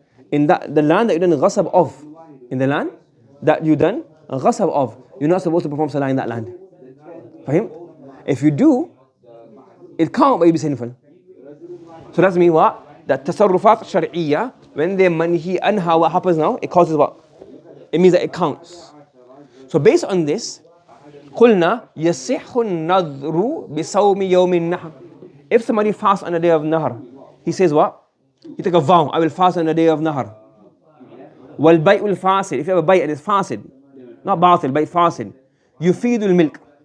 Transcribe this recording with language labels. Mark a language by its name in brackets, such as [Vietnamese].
[English] In that, the land that you done ghasab of, in the land that you done ghasab of, you're not supposed to perform salah in that land. For him? If you do, it can't, but you'll be sinful. So that's mean what? That tasarrufat shar'iyya, when they're manhi anha, what happens now? It causes what? It means that it counts. So based on this, [Arabic] قُلْنَا يَصِحُ النَّذْرُ بِصَوْمِ يَوْمِ النَّحْرِ. [English] If somebody fasts on the day of Nahr, he says what? He take a vow, I will fast on the day of Nahr. [Arabic] وَالْبَيْءُ الْفَاسِد. [English] If you have a bayt and it's fasid, not batil, but fasid, [Arabic] يُفِيدُ الْمِلْك.